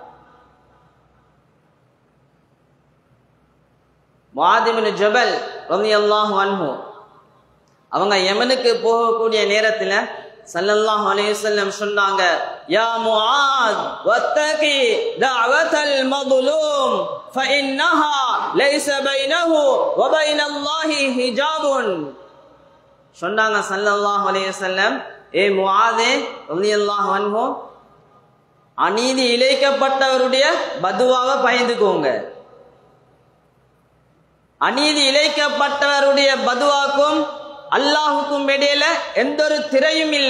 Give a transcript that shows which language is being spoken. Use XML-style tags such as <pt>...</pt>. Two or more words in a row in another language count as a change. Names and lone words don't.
<ar>முஆத் இப்னு ஜபல் رضي الله عنه</ar> <ta>அவங்க யமனுக்கு போகக்கூடிய நேரத்துல</ta> <ar>صلى الله عليه وسلم சொன்னாங்க, يا معاذ اتق دعوة மظلوم فإنها ليس بينه وبين الله حجاب.</ar> <ta>சொன்னாங்க</ta> <ar>صلى الله عليه وسلم,</ar> <ta>ஏ முஆதே</ta> <ar>رضي الله عنه,</ar> <ta>அநீதி இழைக்கப்பட்டவருடைய பதுவாவை பயந்துக்கோங்க. அநீதி இழைக்கப்பட்டவருடைய பதுவாக்கும் அல்லாஹுக்கும் இடையில எந்த ஒரு திரையும் இல்ல.</ta>